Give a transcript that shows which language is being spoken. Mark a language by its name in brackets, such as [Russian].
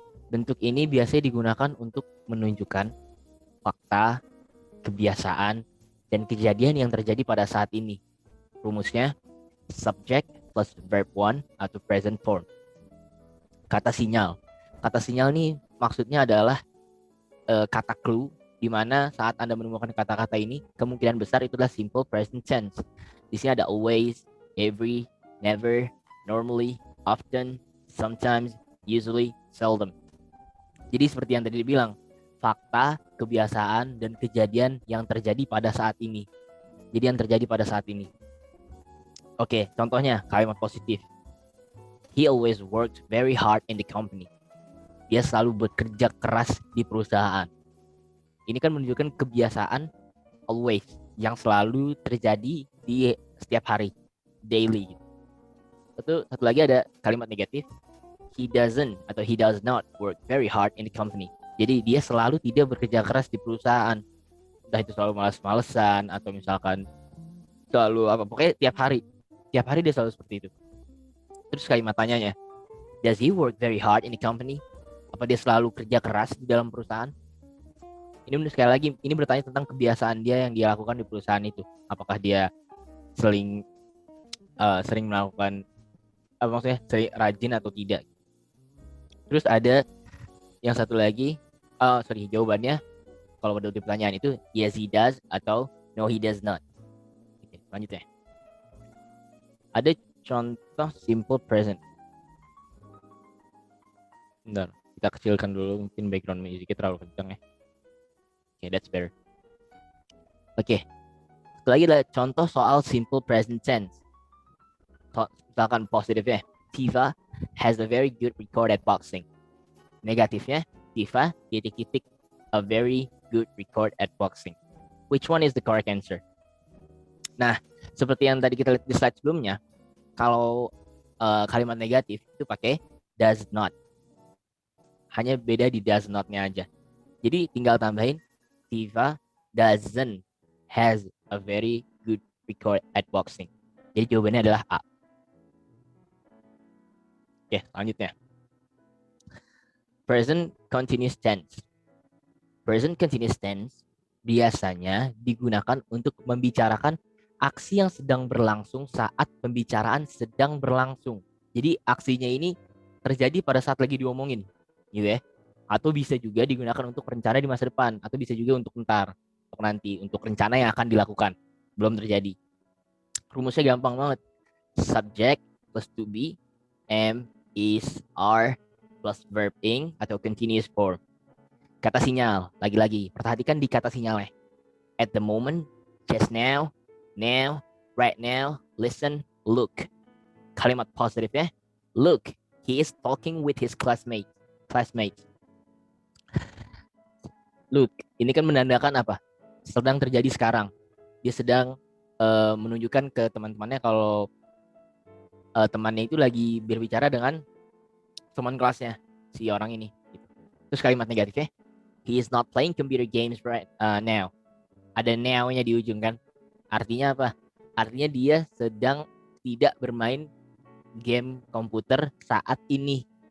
[Indonesian] Bentuk ini biasanya digunakan untuk menunjukkan fakta, kebiasaan, dan kejadian yang terjadi pada saat ini. Rumusnya, subject plus verb one atau present form. Kata sinyal. Kata sinyal ini maksudnya adalah kata clue, di mana saat Anda menemukan kata-kata ini, kemungkinan besar itu adalah simple present tense. Di sini ada always, every, never, normally, often, sometimes, usually, seldom. Jadi seperti yang tadi dibilang, fakta, kebiasaan, dan kejadian yang terjadi pada saat ini. Jadi yang terjadi pada saat ini. Oke, contohnya kalimat positif. [English] He always worked very hard in the company. [Indonesian] Dia selalu bekerja keras di perusahaan. Ini kan menunjukkan kebiasaan always yang selalu terjadi di setiap hari, daily. Satu lagi ada kalimat negatif. [English] He doesn't atau he does not work very hard in the company. [Indonesian] Jadi dia selalu tidak bekerja keras di perusahaan. Entah itu selalu malas-malesan atau misalkan selalu apa, pokoknya tiap hari dia selalu seperti itu. Terus kalimat tanyanya, [English] does he work very hard in the company? [Indonesian] Apa dia selalu kerja keras di dalam perusahaan? Ini sekali lagi, ini bertanya tentang kebiasaan dia yang dia lakukan di perusahaan itu. Apakah dia sering melakukan maksudnya sering rajin atau tidak? Terus ada yang satu lagi, jawabannya kalau udah di pertanyaan itu [English] yes he does [Indonesian] atau [English] no he does not. [Indonesian] Oke, lanjut ya. Ada contoh simple present. Bentar, kita kecilkan dulu, mungkin background musicnya terlalu kencang ya. Oke, [English] that's better. [Indonesian] Oke. Satu lagi adalah contoh soal simple present tense. Misalkan positifnya, [English] Tiva has a very good record at boxing. [Indonesian] Negatifnya, [English] Tiva [Indonesian] titik-titik [English] a very good record at boxing. Which one is the correct answer? [Indonesian] Nah, seperti yang tadi kita lihat di slide sebelumnya, kalau kalimat negatif itu pakai does not. Hanya beda di does not-nya aja. Jadi tinggal tambahin [English] Tiva doesn't has a very good record at boxing. [Indonesian] Jadi jawabannya adalah A. Oke, selanjutnya. [English] Present continuous tense. [Indonesian] Present continuous tense biasanya digunakan untuk membicarakan aksi yang sedang berlangsung saat pembicaraan sedang berlangsung. Jadi aksinya ini terjadi pada saat lagi diomongin, gitu ya. Atau bisa juga digunakan untuk rencana di masa depan, atau bisa juga untuk ntar, untuk nanti, untuk rencana yang akan dilakukan, belum terjadi. Rumusnya gampang banget. [English] Subject plus to be, am, is, are, plus verb ing atau continuous form. [Indonesian] Kata sinyal, lagi-lagi, perhatikan di kata sinyalnya. [English] At the moment, just now, right now, listen, look. [Indonesian] Kalimat positifnya, [English] look, he is talking with his classmates. [Indonesian] Look, ini kan menandakan apa? Sedang terjadi sekarang. Dia sedang menunjukkan ke teman-temannya kalau temannya itu lagi berbicara dengan teman kelasnya, si orang ini. Terus kalimat negatifnya, [English] he is not playing computer games right now. [Indonesian] Ada now-nya di ujung kan? Artinya apa? Artinya dia sedang tidak bermain game komputer saat ini.